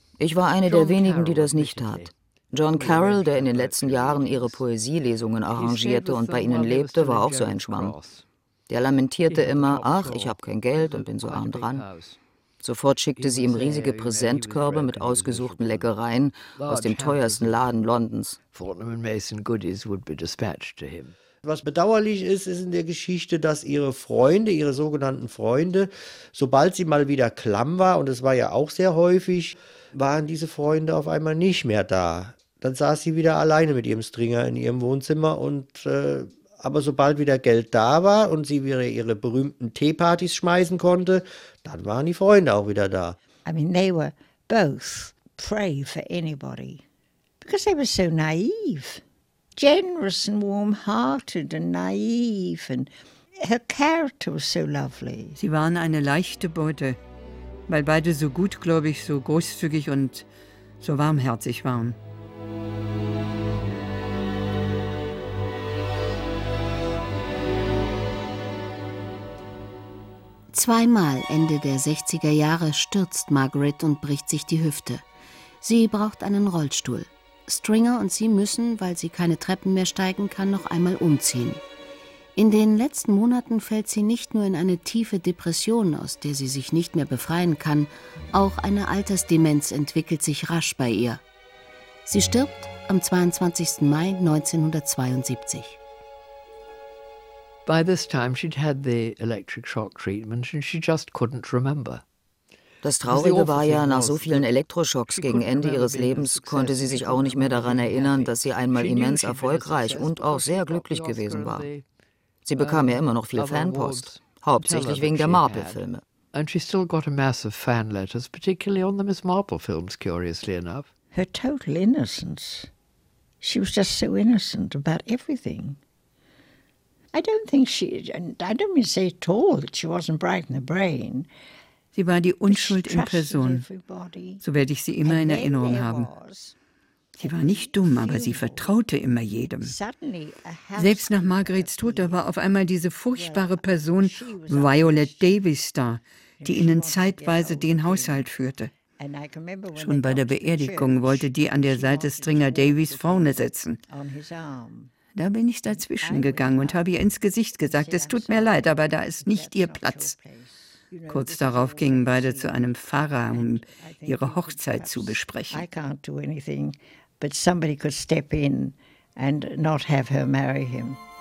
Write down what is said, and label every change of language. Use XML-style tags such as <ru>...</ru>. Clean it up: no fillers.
<de>Ich war eine der wenigen, die das nicht tat. John Carroll, der in den letzten Jahren ihre Poesielesungen arrangierte und bei ihnen lebte, war auch so ein Schwamm. Der lamentierte immer: Ach, ich habe kein Geld und bin so arm dran. Sofort schickte sie ihm riesige Präsentkörbe mit ausgesuchten Leckereien aus dem teuersten Laden Londons.</de> <en>Fortnum & Mason Goodies would be dispatched to him.</en> <de>Was bedauerlich ist, ist in der Geschichte, dass ihre Freunde, ihre sogenannten Freunde, sobald sie mal wieder klamm war, und es war ja auch sehr häufig, waren diese Freunde auf einmal nicht mehr da. Dann saß sie wieder alleine mit ihrem Stringer in ihrem Wohnzimmer und aber sobald wieder Geld da war und sie wieder ihre berühmten Teepartys schmeißen konnte, dann waren die Freunde auch wieder da.</de> <en>I mean, they were both prey for anybody. Because they were so naive. Generous and warm-hearted and naive. And her character was so lovely.</en> <de>Sie waren eine leichte Beute, weil beide so gutgläubig, so großzügig und so warmherzig waren. Zweimal Ende der 60er Jahre stürzt Margaret und bricht sich die Hüfte. Sie braucht einen Rollstuhl. Stringer und sie müssen, weil sie keine Treppen mehr steigen kann, noch einmal umziehen. In den letzten Monaten fällt sie nicht nur in eine tiefe Depression, aus der sie sich nicht mehr befreien kann, auch eine Altersdemenz entwickelt sich rasch bei ihr. Sie stirbt am 22. Mai 1972.</de> <en>By this time she'd had the electric shock treatment and she just couldn't remember.</en> <de>Das Traurige war ja, nach so vielen Elektroschocks gegen Ende ihres Lebens konnte sie sich auch nicht mehr daran erinnern, dass sie einmal immens erfolgreich und auch sehr glücklich gewesen war. Sie bekam ja immer noch viel Fanpost, hauptsächlich wegen der Marple-Filme.</de> <en>And she still got a mass of fan letters, particularly on the Miss Marple films, curiously enough. Her total innocence. She was just so innocent about everything.</en> <de>Sie war die Unschuld in Person, so werde ich sie immer in Erinnerung haben. Sie war nicht dumm, aber sie vertraute immer jedem. Selbst nach Margarets Tod, da war auf einmal diese furchtbare Person Violet Davis da, die ihnen zeitweise den Haushalt führte. Schon bei der Beerdigung wollte die an der Seite Stringer Davis vorne sitzen. Da bin ich dazwischen gegangen und habe ihr ins Gesicht gesagt: Es tut mir leid, aber da ist nicht ihr Platz. Kurz darauf gingen beide zu einem Pfarrer, um ihre Hochzeit zu besprechen.</de> <en>I can't do anything, but somebody could step in and not have her marry him.</en>